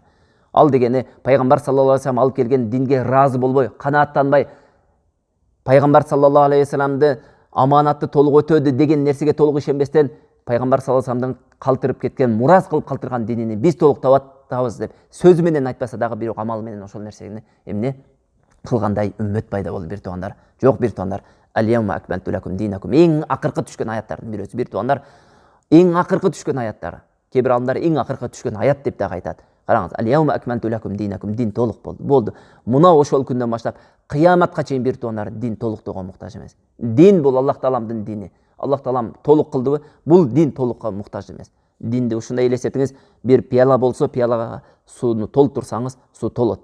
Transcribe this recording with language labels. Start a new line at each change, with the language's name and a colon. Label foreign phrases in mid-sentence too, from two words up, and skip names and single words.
Kyrgyz: Ал дегени пайгамбар
Arabic: صلى الله عليه وسلم
Kyrgyz: алып келген динге разы болбой, канааттанбай, пайгамбар
Arabic: صلى الله عليه وسلم
Kyrgyz: аманатты толук өтөдү деген нерсеге толук ишенбестен пайгамбар
Arabic: صلى الله عليه وسلم
Kyrgyz: калтырып кеткен, мурас кылып калтырган динини биз толук табабыз деп сөзү менен айтпаса дагы бирок амалы менен ошол нерсени эмне кылгандай үммөт пайда болду бир туугандар. Жок бир туугандар.
Arabic: اليوم أكملت لكم دينكم,
Kyrgyz: эң акыркы түшкөн аяттардын бирөөсү бир туугандар. Эң акыркы түшкөн аяттар. Кээ бир алымдар эң акыркы түшкөн аят деп дагы айтат.
Arabic: Караңыз, اليوم أكملت لكم دينكم,
Kyrgyz: дин толук болду. Болду. Мына ошол күндөн баштап кыяматка чейин бир туугандар дин толуктугга муктаж эмес. Дин бул Аллах Тааламдын дини. Аллах Таалам толук кылдыбы? Бул дин толукка муктаж эмес. Динди ушундай элестетиңиз, бир пияла болсо, пиялага сууну толтурсаңыз, суу толот.